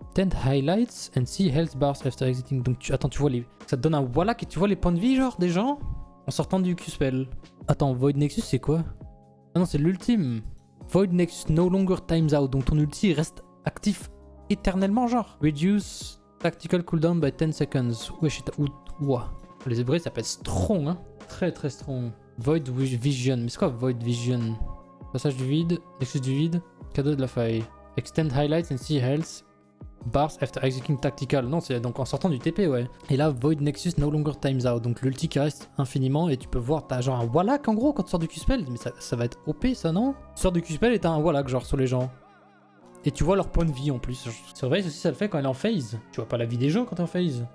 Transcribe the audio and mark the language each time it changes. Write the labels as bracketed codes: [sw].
[en] Extend highlights and see health bars after exiting, [fr] donc attends, tu vois ça te donne un wallach et tu vois les points de vie genre des gens en sortant du Q-spell. Attends, Void Nexus c'est quoi? Ah non, c'est l'ultime. [en] Void Nexus no longer times out, [fr] donc ton ulti reste actif éternellement genre. [en] Reduce tactical cooldown by 10 seconds. [fr] Wesh, ouah. Les upgrades ça peut être strong, hein. Très très strong. Void Vision, mais c'est quoi Void Vision? Passage du vide, Nexus du vide, cadeau de la faille. [en] Extend highlights and see health bars after executing tactical. [fr] Non, c'est donc en sortant du TP, ouais. Et là, [en] Void Nexus no longer times out. [fr] Donc l'ulti qui reste infiniment et tu peux voir, t'as genre un wallach en gros quand tu sors du Q-spell. Mais ça va être OP ça, non? Tu sors du Q-spell et t'as un wallach genre sur les gens. Et tu vois leur point de vie en plus. Surveille aussi, ça le fait quand elle est en phase. Tu vois pas la vie des gens quand t'es en phase.